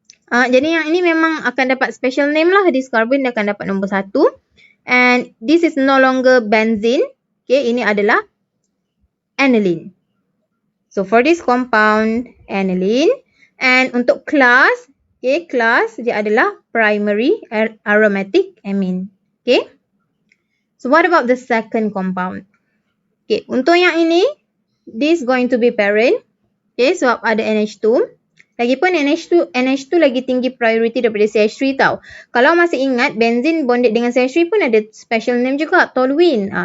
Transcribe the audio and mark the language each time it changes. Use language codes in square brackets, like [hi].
[ms] Jadi yang ini memang akan dapat special name lah. [en] This carbon [ms] dia akan dapat nombor 1. [en] And this is no longer benzene. Okay, [ms] ini adalah aniline. [en] So for this compound, aniline. [ms] And untuk class, okay, class dia adalah primary aromatic amine. Okay. [en] So what about the second compound? [ms] Okay, untuk yang ini, [en] this going to be parent. [ms] Okay, sebab ada NH2. Lagipun NH2 lagi tinggi priority daripada CH3 tau. Kalau masih ingat, benzene bonded dengan CH3 pun ada special name juga, toluene.